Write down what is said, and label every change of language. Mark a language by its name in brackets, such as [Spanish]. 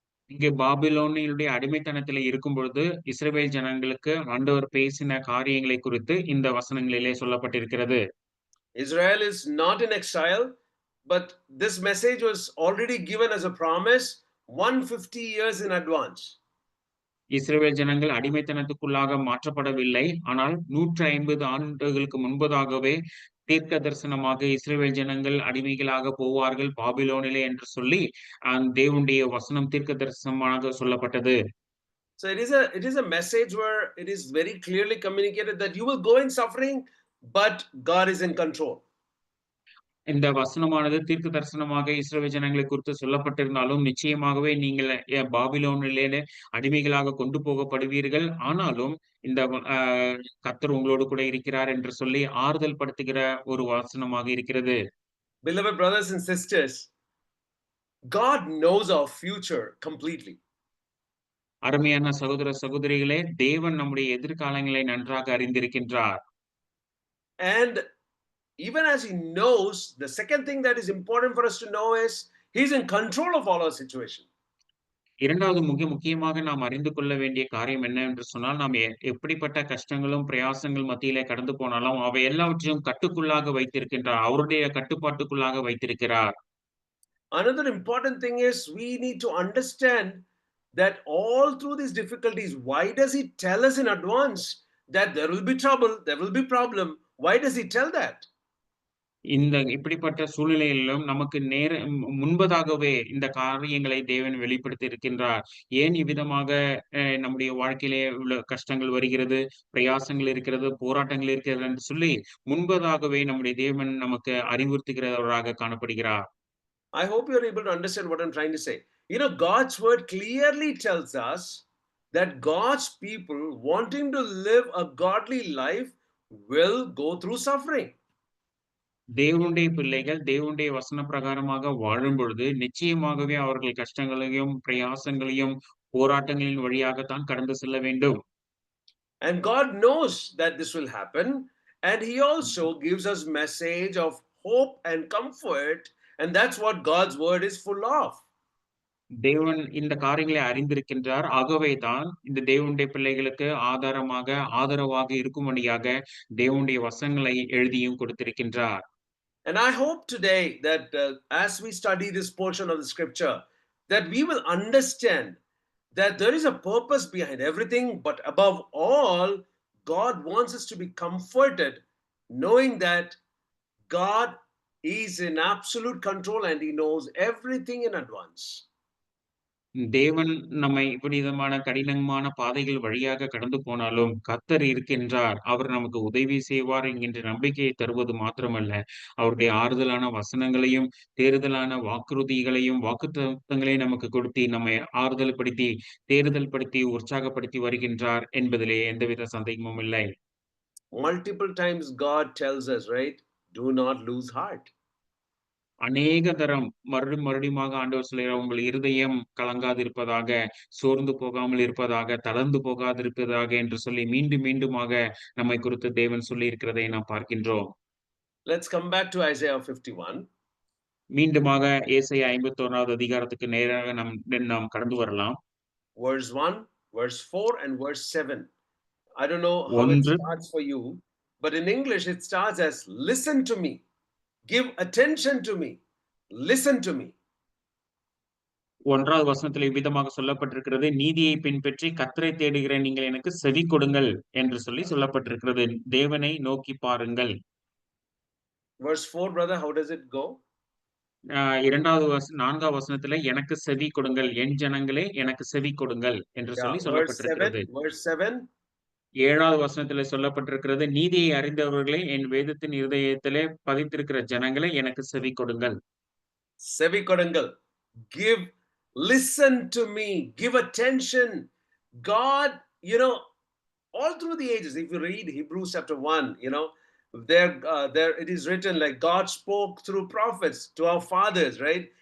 [Tamil] இங்கே பாபிலோனியருடைய அடிமைத்தனத்திலே இருக்கும் பொழுது இஸ்ரவேல் ஜனங்களுக்கு ஆண்டவர் பேசின காரியங்களை குறித்து இந்த வசனங்களிலே சொல்லப்பட்டிருக்கிறது. [English] Israel is not in exile, but this message was already given as a promise 150 years in advance. [Tamil] இஸ்ரவேல் ஜனங்கள் அடிமைத்தனத்துக்குள்ளாக மாற்றப்படவில்லை. ஆனால் 150 ஆண்டுகளுக்கு முன்பதாகவே தீர்க்க தரிசனமாக இஸ்ரவேல் ஜனங்கள் அடிமைகளாக போவார்கள் பாபிலோனிலே என்று சொல்லி தேவனுடைய வசனம் தீர்க்க தரிசனமாக சொல்லப்பட்டது. [English] So it is a message where it is very clearly communicated that you will go in suffering, but God is in control. [Tamil] இந்த வசனமானது தீர்க்க தரிசனமாக இஸ்ரவேல் ஜனங்களை குறித்து சொல்லப்பட்டிருந்தாலும், நிச்சயமாகவே நீங்கள் பாபிலோனிலே அடிமைகளாக கொண்டு போகப்படுவீர்கள். ஆனாலும் இந்த கர்த்தர் உங்களோடு கூட இருக்கிறார் என்று சொல்லி ஆறுதல் படுத்துகிற ஒரு வசனமாக இருக்கிறது. [English] Beloved brothers and sisters, God knows our future completely. [Tamil] அருமையான சகோதர, சகோதரிகளே, தேவன் நம்முடைய எதிர்காலங்களை நன்றாக அறிந்திருக்கின்றார். [English] And even as He knows, the second thing that is important for us to know is He's in control of all our situation. [Tamil] 2வது முக்கியமாக நாம் அறிந்து கொள்ள வேண்டிய காரியம் என்னவென்று சொன்னால், நாம் எப்படிப்பட்ட கஷ்டங்களும், பிரயாசங்கள் மத்தியிலே கடந்து போனாலும், அவை எல்லாவற்றையும் கட்டுக்குள்ளாக வைத்திருக்கின்றார். அவருடைய கட்டுப்பாட்டுக்குள்ளாக வைத்திருக்கிறார். [English] Another important thing is we need to understand that all through these difficulties, why does He tell us in advance that there will be trouble, there will be problem? Why does He tell that? [Tamil] இப்படிப்பட்ட சூழ்நிலையிலும் நமக்கு முன்பதாகவே இந்த காரியங்களை தேவன் வெளிப்படுத்தி இருக்கின்றார். ஏன் இவ்விதமாக நம்முடைய வாழ்க்கையிலே உள்ள கஷ்டங்கள் வருகிறது, பிரயாசங்கள் இருக்கிறது, போராட்டங்கள் இருக்கிறது என்று சொல்லி முன்பதாகவே நம்முடைய தேவன் நமக்கு அறிவுறுத்துகிறவராக காணப்படுகிறார். [English] I hope you're able to understand what I'm trying to say. God's word clearly tells us that God's people wanting to live a godly life will go through suffering. [Tamil] தேவனுடைய பிள்ளைகள் தேவனுடைய வசன பிரகாரமாக வாழும் பொழுது, நிச்சயமாகவே அவர்கள் கஷ்டங்களையும், பிரயாசங்களையும், போராட்டங்களின் வழியாகத்தான் கடந்து செல்ல வேண்டும். [English] And God knows that this will happen, and He also gives us message of hope and comfort, and that's what God's word is full of. [Tamil] தேவன் இந்த காரியங்களை அறிந்திருக்கின்றார். ஆகவேதான் இந்த தேவனுடைய பிள்ளைகளுக்கு ஆதரவாக இருக்கும்படியாக தேவனுடைய வசனங்களை எழுதியும் கொடுத்திருக்கின்றார். [English] And I hope today that as we study this portion of the scripture, that we will understand that there is a purpose behind everything, but above all, God wants us to be comforted, knowing that God is in absolute control and He knows everything in advance. [Tamil] தேவன் நம்மை விதமான கடினமான பாதைகள் வழியாக கடந்து போனாலும், கர்த்தர் இருக்கின்றார். அவர் நமக்கு உதவி செய்வார் என்கின்ற நம்பிக்கையை தருவது மாத்திரமல்ல, அவருடைய ஆறுதலான வசனங்களையும், தேறுதலான வாக்குறுதிகளையும், வாக்குத்தத்தங்களையும் நமக்கு கொடுத்து, நம்மை ஆறுதல் படுத்தி, தேறுதல் படுத்தி, உற்சாகப்படுத்தி வருகின்றார் என்பதிலே எந்தவித சந்தேகமும் இல்லை. [English] Multiple times God tells us, right? Do not lose heart. [Tamil] அநேக தரம் மறுபடியுமாக ஆண்டவர் சொல்லுகிறார், உங்கள் இருதயம் கலங்காதிருப்பதாக, சோர்ந்து போகாமல் இருப்பதாக, தளர்ந்து போகாதிருப்பதாக என்று சொல்லி மீண்டும் மீண்டுமாக நம்மை குறித்து தேவன் சொல்லியிருக்கிறதை நாம் பார்க்கின்றோம். [English] Let's come back to Isaiah 51. [Tamil] மீண்டுமாக ஏசாயா 51வது அதிகாரத்துக்கு நேராக நாம் கடந்து வரலாம். [English] Verse 1, verse 4, and verse 7. I don't know how it 1 starts for you, but in English it starts as listen to me, give attention to me, listen to me. [Tamil] 1வது வசனத்தில் இவ்விதமாக சொல்லப்பட்டிருக்கிறது, நீதியை பின்பற்றி கர்த்தரை தேடுகிற நீங்கள் எனக்கு செவி கொடுங்கள் என்று சொல்லி சொல்லப்பட்டிருக்கிறது. தேவனை நோக்கி பாருங்கள். [English] Verse 4, brother, how does it go? [Tamil] 4வது வசனத்துல எனக்கு செவி கொடுங்கள், என் ஜனங்களே எனக்கு செவி கொடுங்கள் என்று [English] Yeah, [Tamil] சொல்லி [English] verse [Tamil] சொல்லப்பட்டிருக்கிறது. [English] 7, verse 7. [Tamil] 7வது வசனத்திலே சொல்லப்பட்டிருக்கிறது, நீதியை அறிந்தவர்களே என் வேதத்தின் இருதயத்திலே பதித்திருக்கிற ஜனங்களே எனக்கு செவி கொடுங்கள். Sevi Kodangal, [English] listen to me, give attention. God, all through the ages, if you read Hebrews chapter 1, there it is written like God spoke through prophets to our fathers, right?